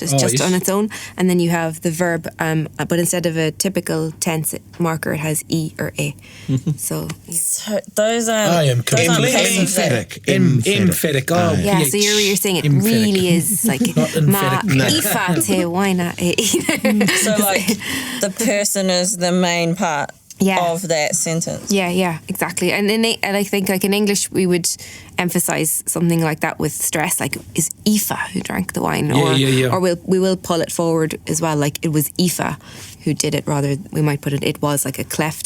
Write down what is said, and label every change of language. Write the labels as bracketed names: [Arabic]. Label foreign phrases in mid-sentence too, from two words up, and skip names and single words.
[English] It's just on its own. And then you have the verb, but instead of a typical tense marker, it has e or a. So those are. I am emphatic. Emphatic. Oh, yeah. So you're saying it emphatic. Really is like ma ifa te waina e. So like the person is the main part. Of that sentence. Yeah, exactly. And I think like in English we would emphasize something like that with stress, like is Aoife who drank the wine, or we will pull it forward as well, like it was Aoife who did it, rather we might put it was like a cleft.